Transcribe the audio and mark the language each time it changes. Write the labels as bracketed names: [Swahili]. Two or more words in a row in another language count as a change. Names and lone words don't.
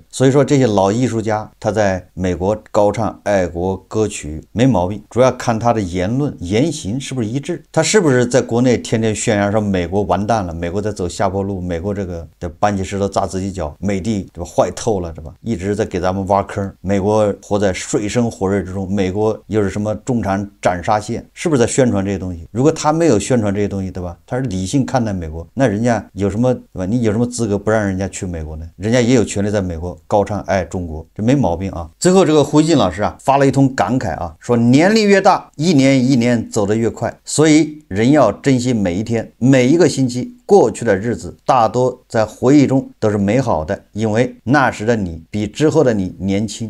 [Chinese] 所以說這些老藝術家他在美國高唱愛國歌曲沒毛病，主要看他的言論言行是不是一致，他是不是在國內天天宣揚說美國完蛋了，美國在走下坡路，美國這個的搬起石頭砸自己腳，美帝對吧壞透了，對吧？一直在給咱們挖坑，美國活在水深火熱之中，美國又是什麼中產斬殺線，是不是在宣傳這些東西？如果他沒有宣傳這些東西，對吧？他是理性看待美國，那人家有什麼對吧？你有什麼資格不讓人家去美國呢？人家也有權利在美國高唱愛中國，這沒毛病最後這個胡錫進老師發了一通感慨說年齡越大，一年一年走得越快，所以人要珍惜每一天，每一個星期。過去的日子大多在回憶中都是美好的，因為那時的你比之後的你年輕。